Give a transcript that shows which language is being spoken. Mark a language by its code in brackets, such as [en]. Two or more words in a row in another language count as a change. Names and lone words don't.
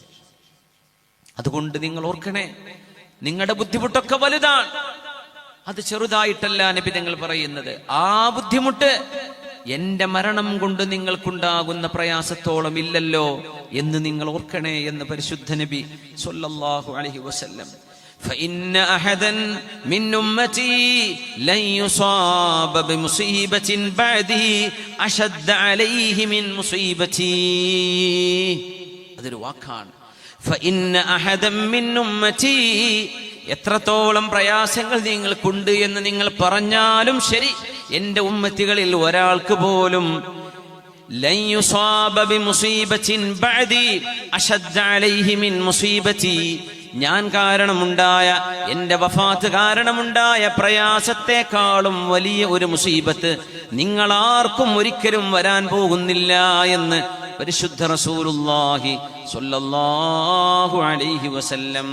[ml] അതുകൊണ്ട് നിങ്ങൾ ഓർക്കണേ, നിങ്ങളുടെ ബുദ്ധിമുട്ടൊക്കെ വലുതാണ്, അത് ചെറുതായിട്ടല്ല നബി തങ്ങൾ പറയുന്നത്. ആ ബുദ്ധിമുട്ട് എന്റെ മരണം കൊണ്ട് നിങ്ങൾക്കുണ്ടാകുന്ന പ്രയാസത്തോളം ഇല്ലല്ലോ എന്ന് നിങ്ങൾ ഓർക്കണേ എന്ന് പരിശുദ്ധ നബി [ar] صلى الله عليه وسلم. فإن أحدا من أمتي لن يصاب بمصيبة بعده أشد عليه من مصيبتي. [ml] അതൊരു വാക്കാണ്. [ar] فإن أحدا من أمتي, [ml] എത്രത്തോളം പ്രയാസങ്ങൾ നിങ്ങൾക്കുണ്ട് എന്ന് നിങ്ങൾ പറഞ്ഞാലും ശരി, എന്റെ ഉമ്മത്തികളിൽ ഒരാൾക്ക് പോലും [ar] لن يصاب بمصيبة بعدي أشد عليه من مصيبتي, [ml] ഞാൻ കാരണമുണ്ടായ, എന്റെ വഫാത്ത് കാരണമുണ്ടായ പ്രയാസത്തെക്കാളും വലിയ ഒരു മുസീബത്ത് നിങ്ങളാർക്കും ഒരിക്കലും വരാൻ പോകുന്നില്ല എന്ന് പരിശുദ്ധ റസൂലുള്ളാഹി [ar] صلى الله عليه وسلم.